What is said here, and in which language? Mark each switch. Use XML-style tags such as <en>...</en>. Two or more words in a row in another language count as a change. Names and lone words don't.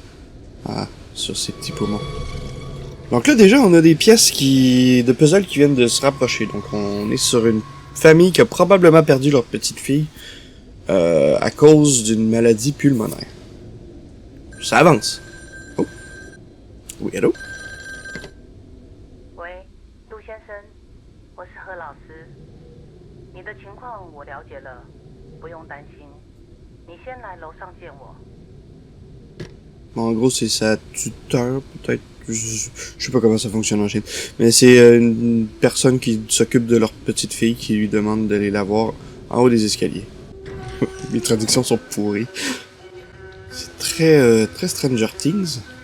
<fr>Ah, sur ces petits poumons. Donc là, déjà, on a des pièces de puzzle qui viennent de se rapprocher. Donc, on est sur une famille qui a probablement perdu leur petite fille à cause d'une maladie pulmonaire. Ça avance. Oh. Oui, allô?</fr> <zh>喂，杜先生，我是何老师。你的情况我了解了，不用担心。你先来楼上见我。</zh> <fr>Bon, en gros, c'est sa tuteur, peut-être. Je sais pas comment ça fonctionne en Chine. Mais c'est une personne qui s'occupe de leur petite fille qui lui demande d'aller la voir en haut des escaliers. Les traductions sont pourries. C'est très Stranger Things.</fr>